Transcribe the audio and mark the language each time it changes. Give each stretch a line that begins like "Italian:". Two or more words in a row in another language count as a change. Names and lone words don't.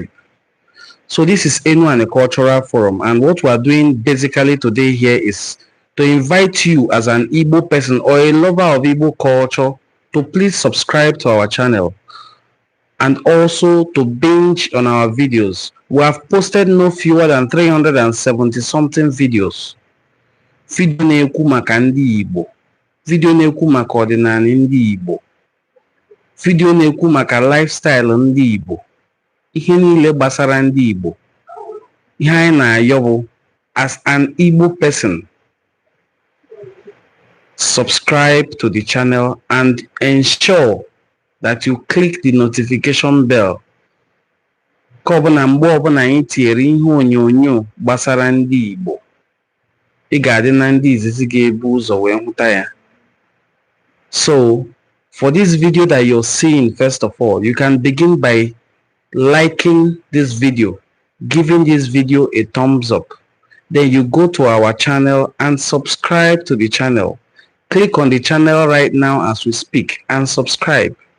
English: So this is Enuani Cultural Forum, and what we are doing basically today here is to invite you as an Igbo person or a lover of Igbo culture to please subscribe to our channel and also to binge on our videos. We have posted no fewer than 370 something videos.
Igbo: Video na-ekwu maka Ndị-Igbo, video na-ekwu maka ọdịnala Ndị-Igbo, video na-ekwu maka lifestyle Ndị-Igbo, ihe niile gbasara Ndị-Igbo. Ihe anyị na-ayọ bụ,
English: as an Igbo person, subscribe to the channel and ensure that you click the notification bell.
Igbo: Ka ọbụna mgbe ọbụna anyị tinyere ihe onyonyo gbasara Ndị-Igbo, ị ga-adị na ndị izizi ga-ebu ụzọ wee hụta ya.
English: So For this video that you're seeing, first of all, you can begin by liking this video, giving this video a thumbs up. Then you go to our channel and subscribe to the channel. Click on the channel right now as we speak and subscribe.